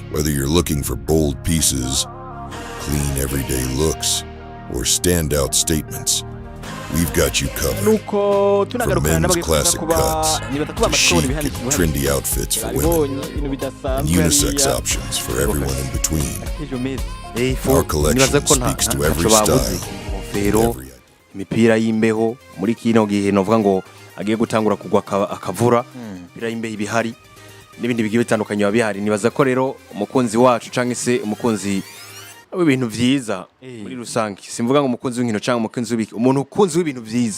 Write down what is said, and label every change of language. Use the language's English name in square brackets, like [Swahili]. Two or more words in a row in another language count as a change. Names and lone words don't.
[English] Whether you're looking for bold pieces, clean everyday looks, or standout statements, we've got you covered. From men's classic cuts to chic and trendy outfits for women, and unisex options for everyone in between. Our collection speaks to every style, every [Rundi] imipira y'imbeho muri kino gihe novuga ngo agiye gutangura kugwa akavura imipira y'imbeho ibihari n'ibindi bigiye bitandukanye babihari nibaza ko rero umukunzi wacu canke se umukunzi w'ibintu vyiza muri rusange simvuga ngo umukunzi w'inkino canke umukunzi w'ibiki umuntu ukunzi w'ibintu vyiza